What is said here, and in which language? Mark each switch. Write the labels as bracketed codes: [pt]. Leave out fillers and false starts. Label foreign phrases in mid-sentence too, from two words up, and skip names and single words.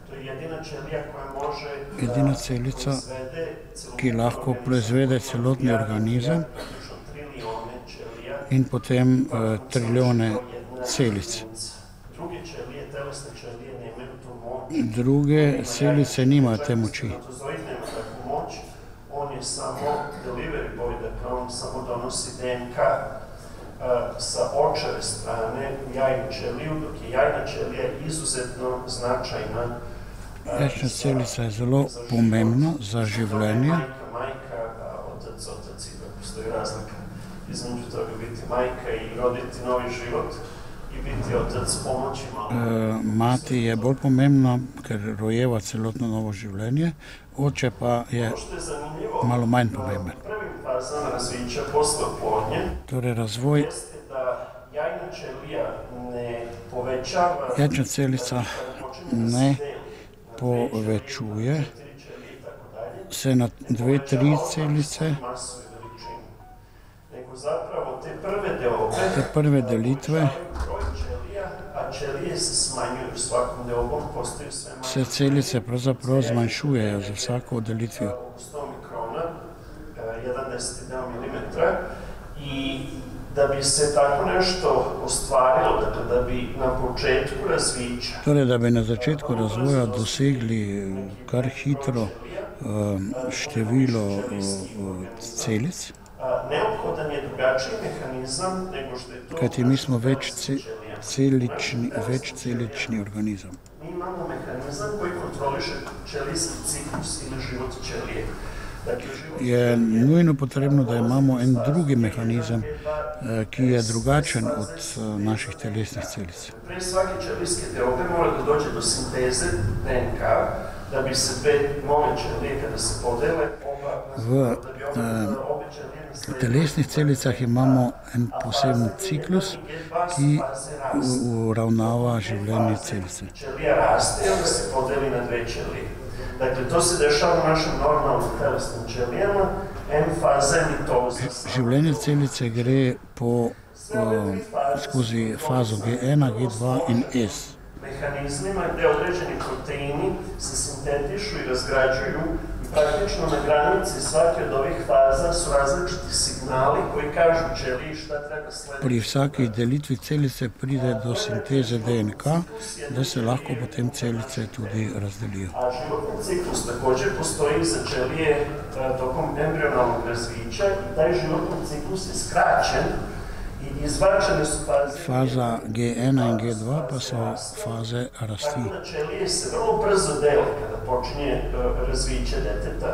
[sl] Edina celica, ki lahko proizvede celotni organizem in potem trilijone celic. Druge celice nimajo te moči. [sr] On je samo [en] delivery boy, [sr] dakle on samo donosi DNK sa očeve strane u jajnu ćeliju, dok je jajna ćelija izuzetno značajna. [sl] Jajčna celica je zelo pomembna za življenje. [sr] Majka, otac, postoji razlika između toga biti majka i roditi novi život i biti otac, pomoći malo. [sl] Mati je bolj pomembna, ker rojeva celotno novo življenje, oče pa je malo manj pomemben. [sr] Prvim fazama razvića posle oplodnje [sl] torej razvoj [sr] jeste da jajna ćelija ne povećava, [sl] jajčna celica ne povečuje se na 2-3 celice, [sr] nego zapravo te [sl] prve delitve [sr] ćelije se smanjuju svakom deobom, postaju sve manje. [sl] Se celice pravzaprav zmanjšujejo za vsako delitvijo. [sr] 100 mikrona, 1/10 deo milimetra, i da bi se tako nešto ostvarilo, dakle da bi na početku razvića. [sl] Torej, da bi na začetku razvoja dosegli kar hitro število celic, [sr] neophodan je drugačiji mehanizam nego što je to. [sl] Kajti mi smo večcelični organizam. [sr] Mi imamo mehanizam koji kontroliše ćelijski ciklus ili život ćelije. [sl] Je nujno potrebno, da imamo en drugi mehanizem, ki je drugačen od naših telesnih celic. [sr] Pre svake ćelijske deobe mora da dođe do sinteze DNK, da bi se dve nove ćelije kada se podele, [sl] V telesnih celicah imamo en poseben ciklus, ki uravnava življenje celice. [sr] Ćelija raste i onda se podeli na dve ćelije. Dakle, to se dešava u našim normalnim telesnim ćelijama, [sl] en faza mitoze. Življenje celice gre skozi fazo G1, G2 in S. [sr] Mehanizmima gde određeni proteini se sintetišu i razgrađuju i praktično na granici svake od ovih faza su različiti signali koji kažu ćeliji šta treba slediti. [sl] Pri vsaki delitvi celice pride do sinteze DNK, da se lahko potem celice tudi razdelijo. [sr] A životni ciklus također postoji za ćelije tokom embrionalnog razvića i taj životni ciklus je skraćen i izbačene su faze. [sl] Faza G1 in G2 pa so faze rasti. [sr] Tako da ćelije se vrlo brzo dele kada počinje razviće deteta.